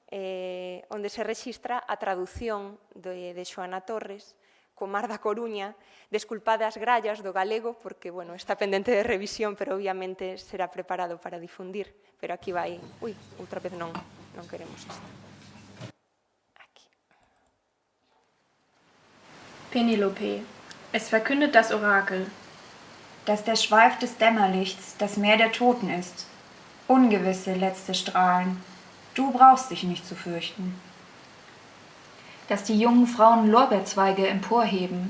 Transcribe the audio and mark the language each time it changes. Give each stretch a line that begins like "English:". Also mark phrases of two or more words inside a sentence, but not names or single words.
Galician: Onde se rexistra a traducción de Xoana Torres co Mar da Coruña, desculpade as grallas do galego, porque, bueno, está pendente de revisión, pero obviamente será preparado para difundir. Pero aquí vai... Ui, outra vez non queremos isto. Aquí.
German: Penelope, es verkündet das Orakel, dass der Schweif des Dämmerlichts das Meer der Toten ist. Ungewisse letzte Strahlen. Du brauchst dich nicht zu fürchten. Dass die jungen Frauen Lorbeerzweige emporheben.